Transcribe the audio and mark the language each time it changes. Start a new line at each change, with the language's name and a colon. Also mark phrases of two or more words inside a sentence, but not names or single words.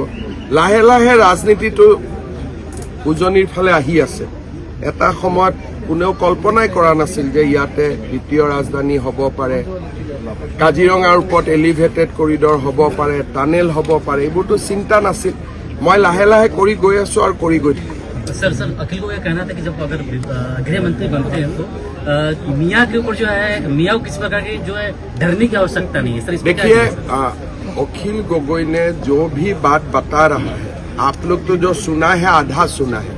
Assamese: লাহে লাহে ৰাজনীতিটো উজনিৰ ফালে আহি আছে। এটা সময়ত কোনেও কল্পনাই কৰা নাছিল যে ইয়াতে দ্বিতীয় ৰাজধানী হ'ব পাৰে, কাজিৰঙাৰ ওপৰত
English: elevated corridor
Assamese: হ'ব পাৰে, টানেল হ'ব পাৰে, এইবোৰতো চিন্তা নাছিল। মই লাহে লাহে কৰি গৈ আছোঁ আৰু কৰি গৈ থাকিম।
Hindi: सर अखिल को यह कहना था कि जब अगर गृह मंत्री बनते हैं तो मियाँ के ऊपर जो है मियाँ को किसी प्रकार की जो है डरने की आवश्यकता नहीं है। सर देखिए, अखिल गोगोई ने जो भी बात बता रहा है, आप लोग तो जो सुना है आधा सुना है।